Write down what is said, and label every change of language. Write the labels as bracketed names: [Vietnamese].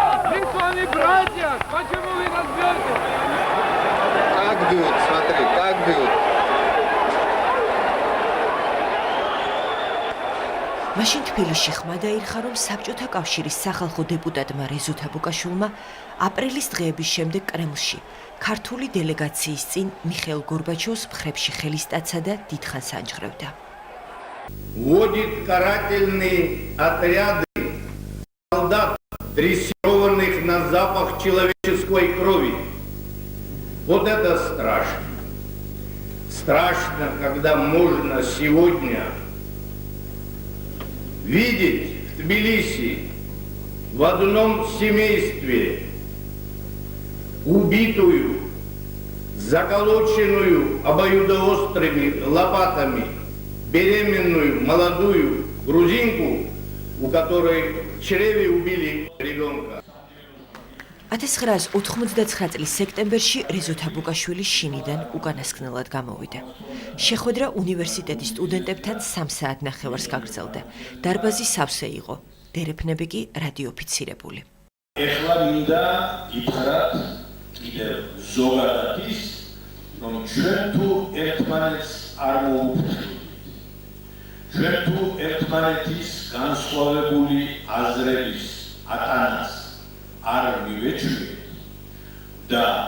[Russian] Линкольн, братья, почему вы нас бьете? Как бьют, смотри, как бьют. [Georgian] მაშინ თბილისში ხმა დაირხა, რომ საბჭოთა კავშირის სახალხო დეპუტატმა რეზო თაბუკაშვილმა აპრილის დღეების შემდეგ კრემლში ქართული დელეგაციის წინ მიხეილ გორბაჩოვს მხრებში ხელისტაცა და დიდხანს ანჯღრევდა. [Russian] Вводит карательные отряды солдат, дрессированных на запах человеческой крови. Вот это страшно. Страшно, когда можно сегодня видеть в Тбилиси в одном семействе убитую, заколоченную обоюдоострыми лопатами беременную молодую грузинку, у которой в чреве убили ребенка. [Georgian] 1989 წლის სექტემბერში რეზო თაბუკაშვილი შინიდან უკანასკნელად გამოვიდა. შეხვედრა უნივერსიტეტის სტუდენტებთან 3 საათნახევარს გაგრძელდა. დარბაზი სავსე იყო, დერეფნები კი რადიოფიცირებული. ეხლა მინდა გითხრათ კიდევ ზოგადად ის, რომ ჩვენ თუ ერთმანეთს არ მოუფრთხილდით, ჩვენ თუ ერთმანეთის განსხვავებული აზრების ატანას არ მივეჩვიეთ და